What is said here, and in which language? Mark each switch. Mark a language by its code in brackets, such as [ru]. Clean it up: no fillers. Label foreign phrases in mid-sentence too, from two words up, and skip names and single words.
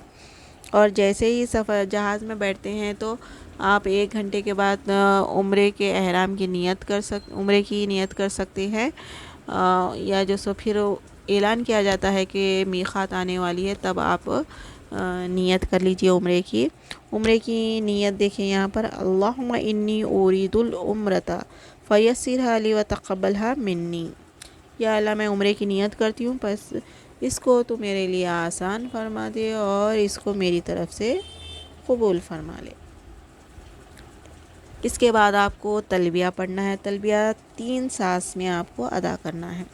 [ur] اور جیسے ہی سفر جہاز میں بیٹھتے ہیں تو آپ 1 گھنٹے کے بعد عمرے کے احرام کی عمرے کی نیت کر سکتے ہیں، یا جو سو پھر اعلان کیا جاتا ہے کہ میقات آنے والی ہے، تب آپ نیت کر لیجئے عمرے کی نیت دیکھیں یہاں پر، [ar] اللہم انی ارید العمرۃ فیسرھا لی وتقبلھا منی، [ur] یا اللہ میں عمرے کی نیت کرتی ہوں، بس اس کو تو میرے لیے آسان فرما دے اور اس کو میری طرف سے قبول فرما لے۔ اس کے بعد آپ کو تلبیہ پڑھنا ہے، تلبیہ 3 سانس میں آپ کو ادا کرنا ہے۔